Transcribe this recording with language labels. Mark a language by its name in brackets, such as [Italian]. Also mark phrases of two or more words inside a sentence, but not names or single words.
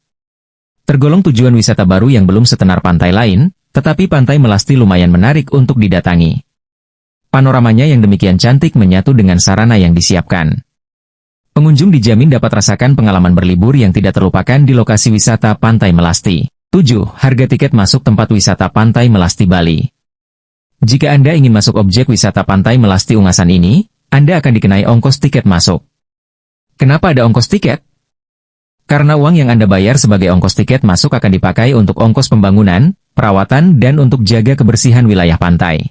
[Indonesian] Tergolong tujuan wisata baru yang belum setenar pantai lain, tetapi Pantai Melasti lumayan menarik untuk didatangi. Panoramanya yang demikian cantik menyatu dengan sarana yang disiapkan. Pengunjung dijamin dapat rasakan pengalaman berlibur yang tidak terlupakan di lokasi wisata Pantai Melasti. 7. Harga tiket masuk tempat wisata Pantai Melasti Bali. Jika Anda ingin masuk objek wisata Pantai Melasti Ungasan ini, Anda akan dikenai ongkos tiket masuk. Kenapa ada ongkos tiket? Karena uang yang Anda bayar sebagai ongkos tiket masuk akan dipakai untuk ongkos pembangunan, perawatan dan untuk jaga kebersihan wilayah pantai.